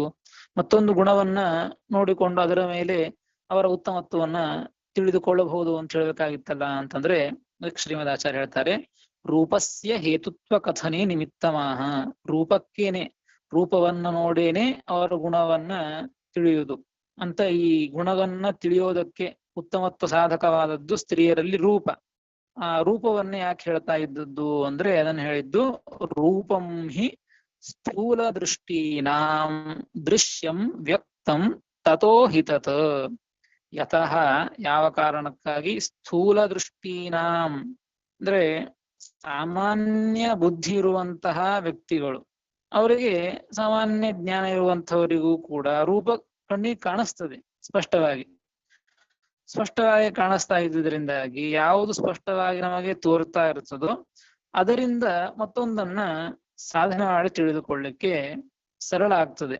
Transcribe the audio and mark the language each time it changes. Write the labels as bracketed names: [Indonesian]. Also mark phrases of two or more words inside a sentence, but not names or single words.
[Kannada] ಮತ್ತೊಂದು ಗುಣವನ್ನ ನೋಡಿಕೊಂಡು ಅದರ ಮೇಲೆ ಅವರ ಉತ್ತಮತ್ವವನ್ನ ತಿಳಿದುಕೊಳ್ಳಬಹುದು ಅಂತ ಹೇಳ್ಬೇಕಾಗಿತ್ತಲ್ಲ ಅಂತಂದ್ರೆ, ಶ್ರೀಮದ್ ಆಚಾರ್ಯ ಹೇಳ್ತಾರೆ, [Sanskrit] ರೂಪಸ್ಯ ಹೇತುತ್ವ ಕಥನೆ ನಿಮಿತ್ತಮಾಹ. [Kannada] ರೂಪಕ್ಕೇನೆ, ರೂಪವನ್ನ ನೋಡೇನೆ ಅವರ ಗುಣವನ್ನ ತಿಳಿಯುವುದು ಅಂತ. ಈ ಗುಣವನ್ನ ತಿಳಿಯೋದಕ್ಕೆ ಉತ್ತಮತ್ವ ಸಾಧಕವಾದದ್ದು ಸ್ತ್ರೀಯರಲ್ಲಿ ರೂಪ. ಆ ರೂಪವನ್ನೇ ಯಾಕೆ ಹೇಳ್ತಾ ಇದ್ದದ್ದು ಅಂದ್ರೆ, ಅದನ್ನ ಹೇಳಿದ್ದು [Sanskrit] ರೂಪಂ ಹಿ ಸ್ಥೂಲ ದೃಷ್ಟೀನಾಂ ದೃಶ್ಯಂ ವ್ಯಕ್ತಂ ತಥೋ ಹಿತತ್. ಯತಃ, [Kannada] ಯಾವ ಕಾರಣಕ್ಕಾಗಿ, [Sanskrit] ಸ್ಥೂಲ ದೃಷ್ಟೀನಾಂ [Kannada] ಅಂದ್ರೆ ಸಾಮಾನ್ಯ ಬುದ್ಧಿ ಇರುವಂತಹ ವ್ಯಕ್ತಿಗಳು, ಅವರಿಗೆ ಸಾಮಾನ್ಯ ಜ್ಞಾನ ಇರುವಂತವರಿಗೂ ಕೂಡ ರೂಪ ಕಣ್ಣಿಗೆ ಕಾಣಿಸ್ತದೆ. ಸ್ಪಷ್ಟವಾಗಿ ಕಾಣಿಸ್ತಾ ಇದ್ದುದರಿಂದಾಗಿ ಯಾವುದು ಸ್ಪಷ್ಟವಾಗಿ ನಮಗೆ ತೋರ್ತಾ ಇರ್ತದೋ ಅದರಿಂದ ಮತ್ತೊಂದನ್ನ ಸಾಧನೆ ಮಾಡಿ ತಿಳಿದುಕೊಳ್ಳಿಕ್ಕೆ ಸರಳ ಆಗ್ತದೆ.